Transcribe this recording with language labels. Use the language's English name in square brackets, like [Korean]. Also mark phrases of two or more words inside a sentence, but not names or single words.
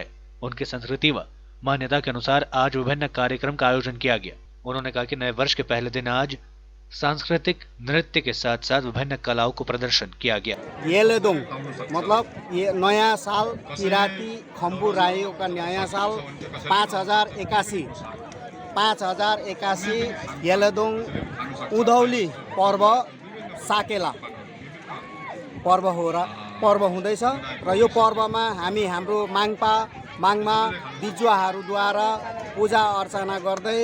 [Hindi] उनकी संस्कृति व मान्यता के अनुसार आज विभिन्न कार्यक्रम का आयोजन किया गया। उन्होंने कहा कि नए वर्ष के पहले दिन आज सांस्कृतिक नृत्य के साथ साथ विभिन्न कलाओं को प्रदर्शन किया गया। येलेदोंग मतलब ये नया साल किराती खंबू राइयों का नया साल 5081 येलेदोंग उधौली पर्व साकेला [Nepali] पर्व हुँदैछ र यो पर्वमा हामी हाम्रो माङमा बिजुवाहरूद्वारा पूजा अर्चना गर्दै